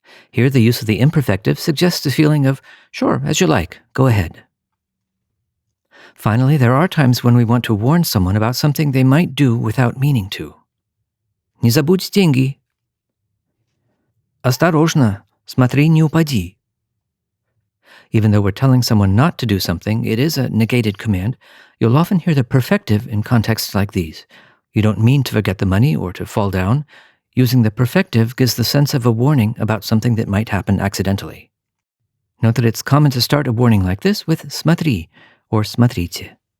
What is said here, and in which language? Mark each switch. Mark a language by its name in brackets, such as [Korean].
[English] Here, the use of the imperfective suggests a feeling of, sure, as you like, go ahead. Finally, there are times when we want to warn someone about something they might do without meaning to. [Russian] Не забудь деньги. Осторожно, смотри, не упади. [English] Even though we're telling someone not to do something, it is a negated command. You'll often hear the perfective in contexts like these. You don't mean to forget the money or to fall down. Using the perfective gives the sense of a warning about something that might happen accidentally. Note that it's common to start a warning like this with смотри or смотрите.